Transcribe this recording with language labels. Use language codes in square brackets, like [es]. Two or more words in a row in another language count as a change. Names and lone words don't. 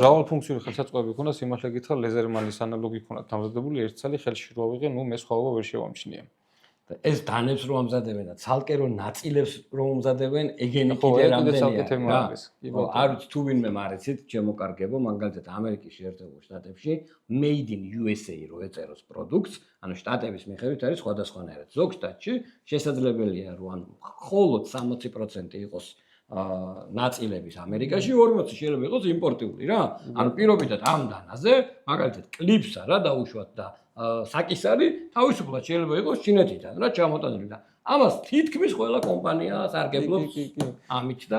[ka] მრავალფუნქციური ხელსაწყოები ქონდა, სიმართლე გითხრა ლეზერმანის ანალოგი ქონდა დამზადებული, ერთ წელი ხელში რო ავიღე, ნუ მე სხვაობა ვერ შევამჩნია. ეს დანებს რომ ამზადებენ და ცალკე რომ ნაწილებს რომ ამზადებენ, ეგენი კიდე რამდენია. არ ვიცი თუ ვინმე მარიცით, ჩემო კარგებო, მაგალითად ამერიკის შეერთებულ შტატებში [en] made in USA [ka] რო ეწეროს პროდუქტს, ანუ შტატების მიხედვით არის სხვადასხვანაირად. ზოგ შტატში შესაძლებელია რომ ანუ მხოლოდ 60% იყოს ნაწილების ამერიკაში, 40% შეიძლება იყოს იმპორტიული რა. ანუ პირობითად ამ დანაზე, მაგალითად კლიპსა რა დაუშვათ და საკისარი თავისუფლად შეიძლება იყოს ჩინეთიდან რა ჩამოტანილი და ამას თითქმის ყველა კომპანია სარგებლობს ამით და